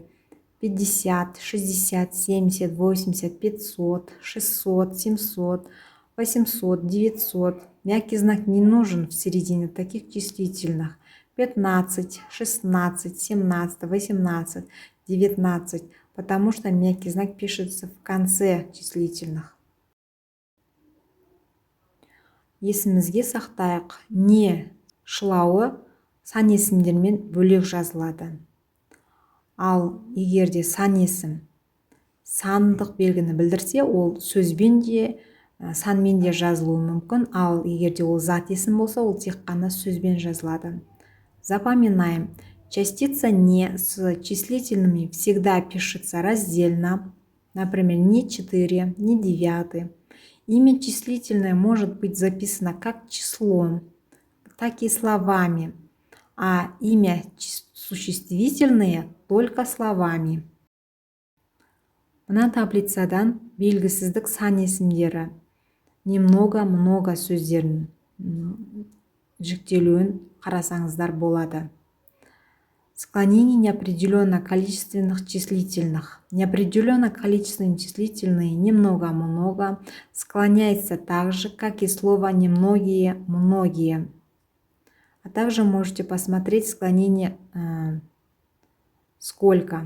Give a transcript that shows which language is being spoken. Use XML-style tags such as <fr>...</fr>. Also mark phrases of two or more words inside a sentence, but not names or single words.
<ru>50, 60, 70, 80, 500, 600, 700, 800, 900. Мягкий знак не нужен в середине таких числительных. 15, 16, 17, 18, 19, потому что мягкий знак пишется в конце числительных.</ru> <kk>Есімізге сақтайық. Не шылауы сан есімдермен бөлек жазылады. Ал егерде сан есім сандық белгіні білдірсе, ол сөзбен де, санмен де жазылуы мүмкін. Ал егерде ол зат есім болса, ол тек қана сөзбен жазылады.</kk> <ru>Запоминаем. Частица «не» с числительными всегда пишется раздельно. Например, не 4, не 9. Имя числительное может быть записано как числом, так и словами, а имя существительное только словами.</ru> <kk>Мына таблицадан белгісіздік сан есімдері немного-много сөздерін жіктелуін қарасаңыздар болады.</kk> <ru>Склонение неопределенно-количественных числительных. Неопределенно-количественные числительные немного-много склоняется так же, как и слово немногие, многие. А также можете посмотреть склонение сколько.</ru>